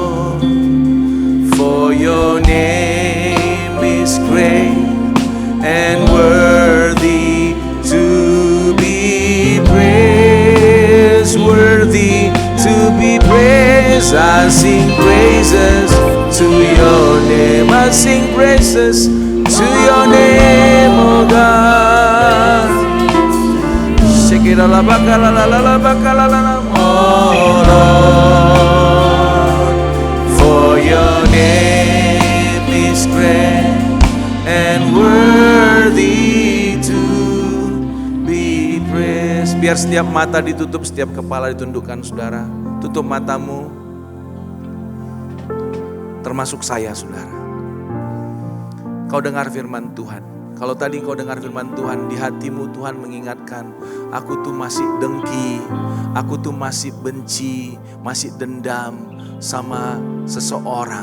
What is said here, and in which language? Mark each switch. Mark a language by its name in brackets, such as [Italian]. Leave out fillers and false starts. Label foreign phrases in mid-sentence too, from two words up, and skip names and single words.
[English] For your name is great and worthy to be praised, worthy to be praised. I sing praises to your name. I sing praises to your name, oh God. Shekirala bakala la la la bakala la la, oh Lord. For your name is great and worthy to be praised. [Indonesian] Biar setiap mata ditutup, setiap kepala ditundukkan saudara. Tutup matamu. Termasuk saya saudara. Kau dengar firman Tuhan. Kalau tadi kau dengar firman Tuhan, di hatimu Tuhan mengingatkan, aku tuh masih dengki, aku tuh masih benci, masih dendam sama seseorang.